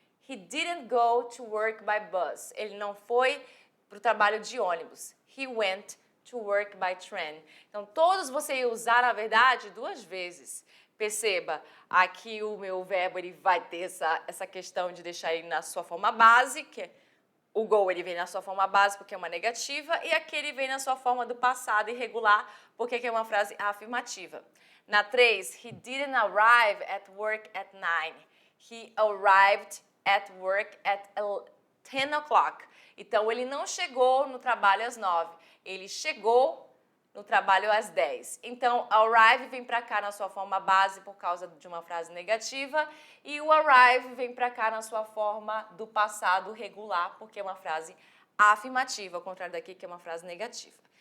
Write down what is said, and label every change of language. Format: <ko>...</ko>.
<en>He didn't go to work by bus.</en> <pt>Ele não foi para o trabalho de ônibus.</pt> <en>He went to work by train.</en> <pt>Então, todos você ia usar, na verdade, 2 vezes. Perceba, aqui o meu verbo ele vai ter essa questão de deixar ele na sua forma base, que é o go ele vem na sua forma base porque é uma negativa, e aqui ele vem na sua forma do passado irregular, porque aqui é uma frase afirmativa. Na 3,</pt> <en>he didn't arrive at work at 9. He arrived at work at 10 o'clock.</en> <pt>Então, ele não chegou no trabalho às 9. Ele chegou no trabalho às 10. Então, arrive vem para cá na sua forma base por causa de uma frase negativa e o arrive vem para cá na sua forma do passado regular, porque é uma frase afirmativa, ao contrário daqui que é uma frase negativa.</pt>